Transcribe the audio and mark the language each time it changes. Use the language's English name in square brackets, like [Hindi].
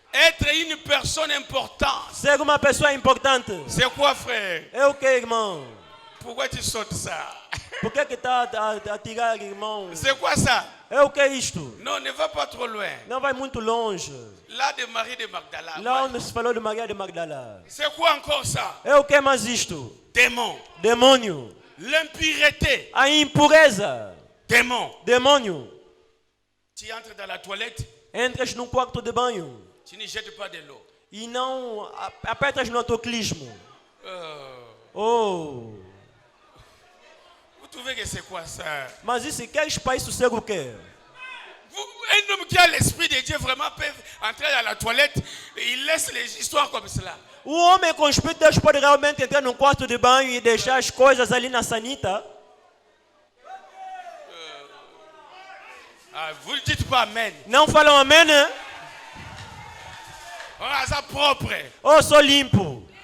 [French] Être une personne importante. [Portuguese] Ser uma pessoa importante. [French] C'est quoi, frère? [Portuguese] É o que, irmão? [French] Pourquoi tu sautes ça? [Portuguese] Por que está a tirar, irmão? [French] C'est quoi ça? [Portuguese] É o que é isto? [French] Non, ne va pas trop loin. [Portuguese] Não vai muito longe. [French] Là de Marie de Magdala. [Portuguese] Lá onde se falou de Maria de Magdala. [French] C'est quoi encore ça? [Portuguese] É o que mais isto? [French] Démon. [Portuguese] Demônio. [French] L'impureté. [Portuguese] A impureza. [French] Démon. [Portuguese] Demônio. [French] Tu entres dans la toilette, [Portuguese] Entras num quarto de banho [French] tu ne jettes pas de l'eau. [Portuguese] e não apertas no autoclismo. Oh. [French] Vous trouvez que c'est quoi ça? [Portuguese] Mas isso, queres para isso ser o quê? [French] Un homme qui a l'esprit de Dieu vraiment peut entrer dans la toilette et il laisse les histoires comme cela. [Portuguese] O homem com o Espírito de Deus pode realmente entrar num quarto de banho e deixar as coisas ali na sanita? [French] Vous ne dites pas amen. [Portuguese] Não falam amém, né? [French] Ça propre. [Portuguese] Oh, sou limpo.